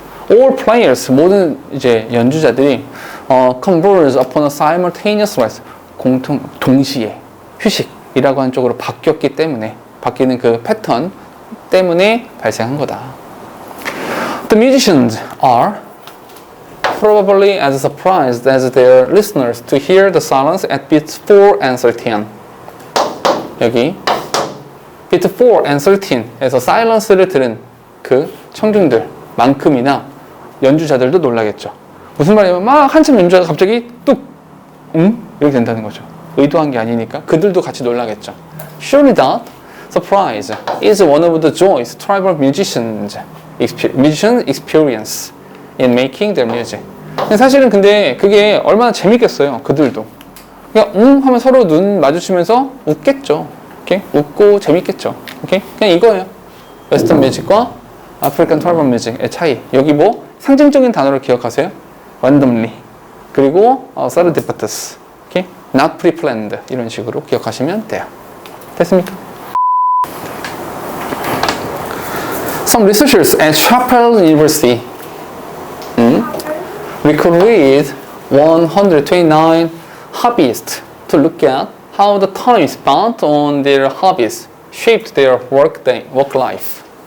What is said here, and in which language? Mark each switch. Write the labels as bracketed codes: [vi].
[en] All players, [ko] 모든 이제 연주자들이 [en] converge upon a simultaneous rest, [ko] 동시에 휴식이라고 하는 쪽으로 바뀌었기 때문에, 바뀌는 그 패턴 때문에 발생한 거다. [en] The musicians are probably as surprised as their listeners to hear the silence at beats 4 and 13. [ko] 여기 비트 4 and 13에서 사일런스를 들은 그 청중들만큼이나 연주자들도 놀라겠죠. 무슨 말이냐면 막 한참 연주하다가 갑자기 뚝! 이렇게 된다는 거죠. 의도한 게 아니니까 그들도 같이 놀라겠죠. [en] Surely that surprise is one of the joys tribal musicians experience in making their music. [ko] 사실은 근데 그게 얼마나 재밌겠어요. 그들도. 그냥 하면 서로 눈 마주치면서 웃겠죠. 오케이? 웃고 재밌겠죠. 오케이? 그냥 이거예요. 웨스턴 뮤직과 아프리칸 트라이벌 뮤직의 차이. 여기 뭐 상징적인 단어를 기억하세요. randomly. 그리고 serendipitous. [en] 오케이? not pre-planned. [ko] 이런 식으로 기억하시면 돼요. 됐습니까? [en] Some researchers at Chapel University recruited 129 hobbyists to look at how the time spent on their hobbies shaped their work life.